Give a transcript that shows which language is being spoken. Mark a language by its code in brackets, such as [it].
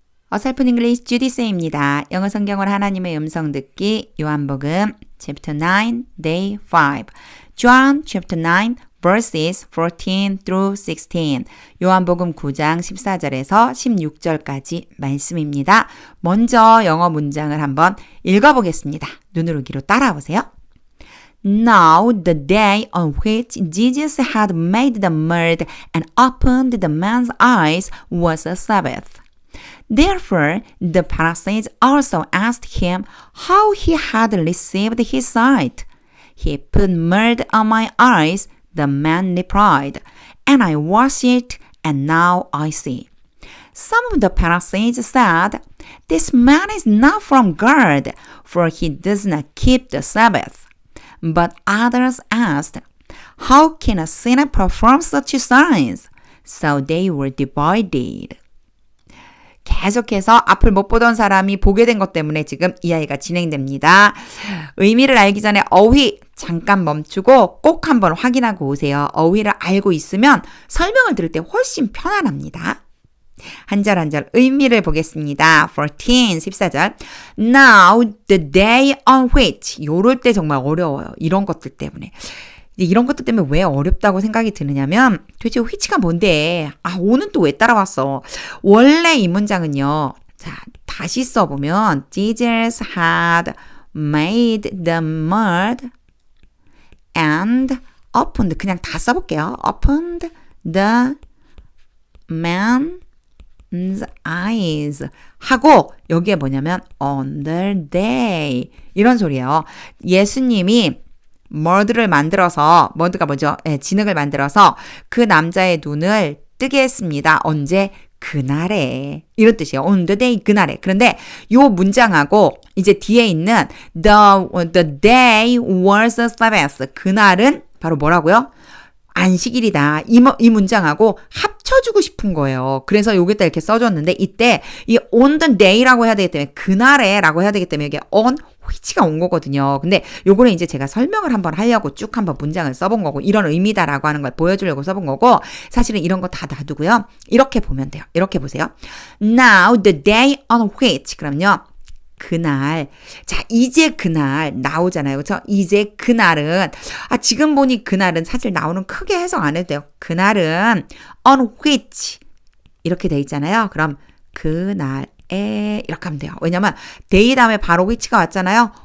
[ko] 어설픈 잉글리시 주디쌤입니다. 영어 성경을 하나님의 음성 듣기 요한복음 [en] chapter 9 day 5 John chapter 9 verses 14 through 16 [ko] 요한복음 9장 14절에서 16절까지 말씀입니다. 먼저 영어 문장을 한번 읽어보겠습니다. 눈으로 귀로 따라오세요. [en] Now the day on which Jesus had made the mud and opened the man's eyes was a Sabbath. Therefore, the Pharisees also asked him how he had received his sight. He put mud on my eyes, the man replied, and I washed it, and now I see. Some of the Pharisees said, This man is not from God, for he does not keep the Sabbath. But others asked, How can a sinner perform such signs? So they were divided. [ko] 계속해서 앞을 못 보던 사람이 보게 된 것 때문에 지금 이야기가 진행됩니다. 의미를 알기 전에 어휘 잠깐 멈추고 꼭 한번 확인하고 오세요. 어휘를 알고 있으면 설명을 들을 때 훨씬 편안합니다. 한 절 한 절 의미를 보겠습니다. 14절 [en] Now the day on which [ko] 요럴 때 정말 어려워요. 이런 것들 때문에. 이런 것들 때문에 왜 어렵다고 생각이 드느냐면 도대체 which가 뭔데? 오는 또 왜 따라왔어? 원래 이 문장은요. 자, 다시 써보면 [en] Jesus had made the mud and opened [ko] 그냥 다 써볼게요. [en] opened the man's eyes [ko] 하고 여기에 뭐냐면 [en] on the day [ko] 이런 소리예요. 예수님이 머드를 만들어서 머드가 뭐죠? 네, 진흙을 만들어서 그 남자의 눈을 뜨게 했습니다. 언제? 그날에 이런 뜻이에요. [en] on the day [ko] 그날에. 그런데 요 문장하고 이제 뒤에 있는 [en] the day was a Sabbath [ko] 그날은 바로 뭐라고요? 안식일이다. 이 문장하고 합쳐주고 싶은 거예요. 그래서 여기다 이렇게 써줬는데 이때 이 [en] on the day [ko] 라고 해야 되기 때문에 그날에라고 해야 되기 때문에 이게 [en] on which [ko] 가 온 거거든요. 근데 요거는 이제 제가 설명을 한번 하려고 쭉 한번 문장을 써본 거고 이런 의미다라고 하는 걸 보여주려고 써본 거고 사실은 이런 거 다 놔두고요. 이렇게 보면 돼요. 이렇게 보세요. [en] Now the day on which [ko] 그럼요. 그날. 자, 이제 그날 나오잖아요. 그렇죠? 이제 그날은 지금 보니 그날은 사실 나오는 크게 해석 안 해도 돼요. 그날은 [en] on which [ko] 이렇게 돼 있잖아요. 그럼 그날에 이렇게 하면 돼요. 왜냐면 day 다음에 바로 which가 왔잖아요.